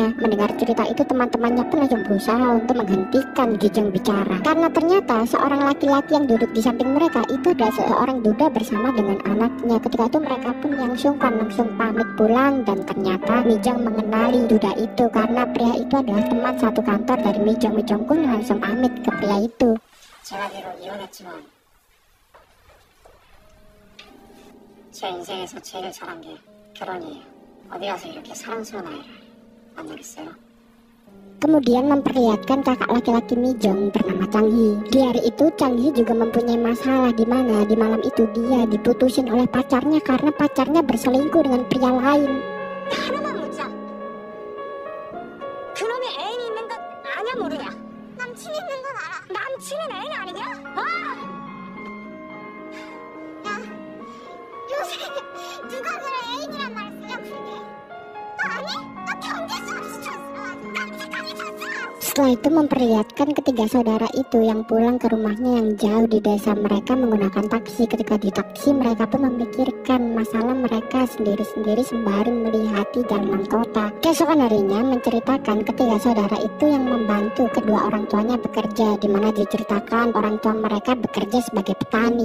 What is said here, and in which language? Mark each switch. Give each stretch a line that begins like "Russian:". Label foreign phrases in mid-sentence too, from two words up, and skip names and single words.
Indonesian: Mendengar cerita itu, teman-temannya pun langsung berusaha untuk menghentikan Gi-jong bicara karena ternyata seorang laki-laki yang duduk di samping mereka itu adalah seorang duda bersama dengan anaknya. Ketika itu mereka pun yang sungkan langsung pamit pulang, dan ternyata Mi-jong mengenali duda itu karena pria itu adalah teman satu kantor dari Mi-jong. Mi-jong pun langsung pamit ke pria itu.
Korean: 제가 비록 이혼했지만 제 인생에서 제일 잘한 게 결혼이에요. 어디 가서 이렇게 사랑스러운 아이를 만나겠어요?
Indonesian: Kemudian memperlihatkan kakak laki-laki Mi-jong bernama Chang-hee. Di hari itu Chang-hee juga mempunyai masalah di mana di malam itu dia diputusin oleh pacarnya karena pacarnya berselingkuh dengan pria lain.
Korean: 하나만 묻자. 그놈이 애인이 있는 건 아냐 모르냐? 남친이 있는 건 알아. 남친은 애인 아니냐? 아! 야, 요새 누가 그래 애인이란 말 쓰냐 그게? 너 아니? 너 견딜 수 없이 쳤어. 남자까지 쳤어.
Indonesian: Setelah itu memperlihatkan ketiga saudara itu yang pulang ke rumahnya yang jauh di desa. Mereka menggunakan taksi. Ketika di taksi mereka pun memikirkan masalah mereka sendiri-sendiri sembari melihati jalanan kota. Keesokan harinya menceritakan ketiga saudara itu yang membantu kedua orang tuanya bekerja, di mana diceritakan orang tua mereka bekerja sebagai petani.